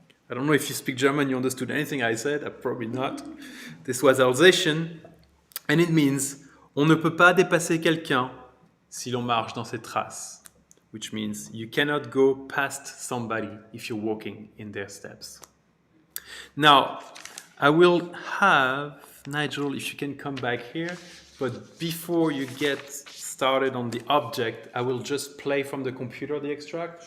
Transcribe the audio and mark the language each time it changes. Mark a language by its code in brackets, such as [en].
[en] I don't know if you speak German, you understood anything I said. Probably not. This was Alsatian, and it means [fr] on ne peut pas dépasser quelqu'un si l'on marche dans ses traces. [en] Which means you cannot go past somebody if you're walking in their steps. Now, I will have, Nigel, if you can come back here, but before you get started on the object, I will just play from the computer the extract.